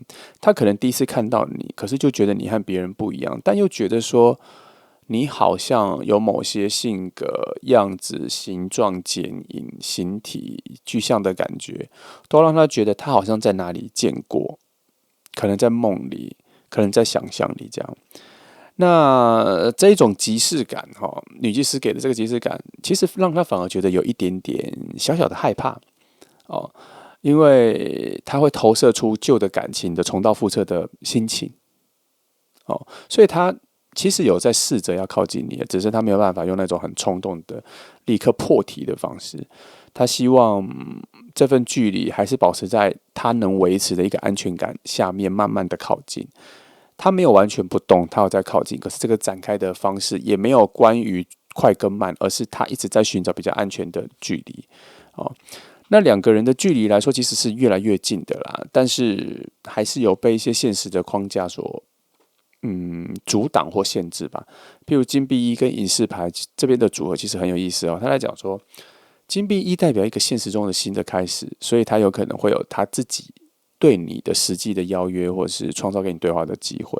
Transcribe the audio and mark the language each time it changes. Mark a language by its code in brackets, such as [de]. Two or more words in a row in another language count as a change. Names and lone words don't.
[zh] 他可能第一次看到你，可是就覺得你和別人不一樣，但又覺得說你好像有某些性格、樣子、形狀、剪影、形體、具象的感覺，都讓他覺得他好像在哪裡見過，可能在夢裡，可能在想象裡這樣。那這一種即視感，女祭司給的這個即視感，其實讓他反而覺得有一點點小小的害怕哦，因為他會投射出舊的感情的重蹈覆轍的心情哦，所以他其實有在試着要靠近你，只是他沒有辦法用那種很衝動的立刻破題的方式。他希望這份距離還是保持在他能維持的一個安全感下面，慢慢的靠近。他沒有完全不動，他有在靠近，可是這個展開的方式也沒有關於快跟慢，而是他一直在尋找比較安全的距離。哦，那兩個人的距離來說，其實是越來越近的啦，但是還是有被一些現實的框架所阻擋或限制吧。譬如金幣一跟隱士牌這邊的組合其實很有意思哦。他在講說，金幣一代表一個現實中的新的開始，所以他有可能會有他自己對你的實際的邀約，或是創造給你對話的機會。